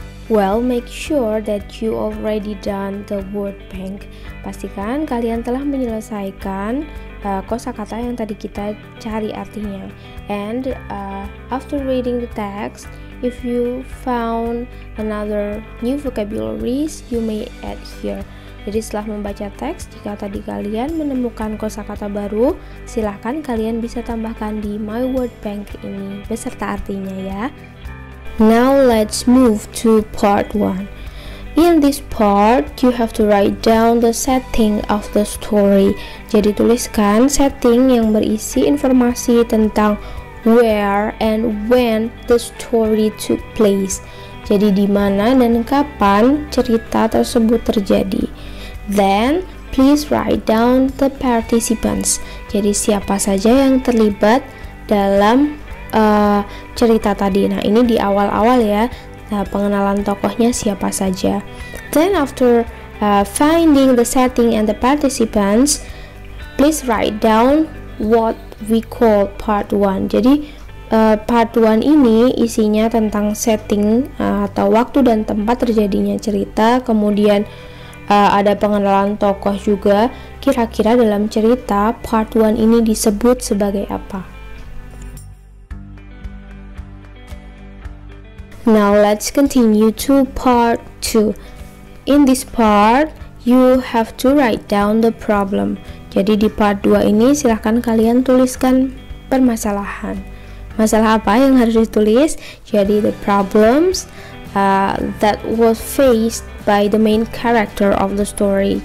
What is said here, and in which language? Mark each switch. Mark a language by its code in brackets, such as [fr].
[en] Well, make sure that you already done the word bank. [id] Pastikan kalian telah menyelesaikan kosakata yang tadi kita cari artinya. [en] And after reading the text, if you found another new vocabularies, you may add here. [id] Jadi setelah membaca teks, jika tadi kalian menemukan kosakata baru, silahkan kalian bisa tambahkan di My Word Bank ini beserta artinya ya. [en] Now let's move to part 1. In this part, you have to write down the setting of the story. [id] Jadi tuliskan setting yang berisi informasi tentang [en] where and when the story took place. [id] Jadi di mana dan kapan cerita tersebut terjadi. [en] Then, please write down the participants. [id] Jadi siapa saja yang terlibat dalam cerita tadi. Nah, ini di awal-awal ya. Nah, pengenalan tokohnya siapa saja. [en] Then after finding the setting and the participants, please write down what we call part 1. [id] Jadi part 1 ini isinya tentang setting atau waktu dan tempat terjadinya cerita, kemudian ada pengenalan tokoh juga. Kira-kira dalam cerita part 1 ini disebut sebagai apa? [en] Now let's continue to part 2. In this part, you have to write down the problem. [id] Jadi di part 2 ini silahkan kalian tuliskan permasalahan. Masalah apa yang harus ditulis? Jadi [en] the problems that was faced by the main character of the story.